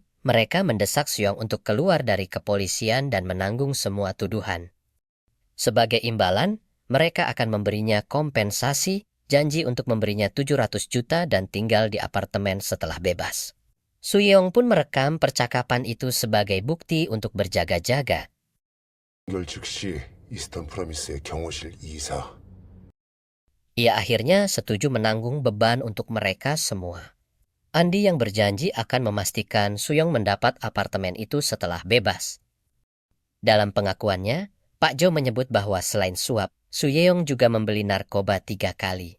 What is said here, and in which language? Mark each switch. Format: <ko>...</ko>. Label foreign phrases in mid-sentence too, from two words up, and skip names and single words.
<id>Mereka mendesak Soo Yeong untuk keluar dari kepolisian dan menanggung semua tuduhan. Sebagai imbalan, mereka akan memberinya kompensasi, janji untuk memberinya 700 juta dan tinggal di apartemen setelah bebas. Soo Yeong pun merekam percakapan itu sebagai bukti untuk berjaga-jaga.</id> <ko>즉시 이스턴 프로미스의 경호실 이사.</ko> <id>Ia akhirnya setuju menanggung beban untuk mereka semua. Andi yang berjanji akan memastikan Soo Yeong mendapat apartemen itu setelah bebas. Dalam pengakuannya, Pak Jo menyebut bahwa selain suap, Soo Yeong juga membeli narkoba 3 kali.</id>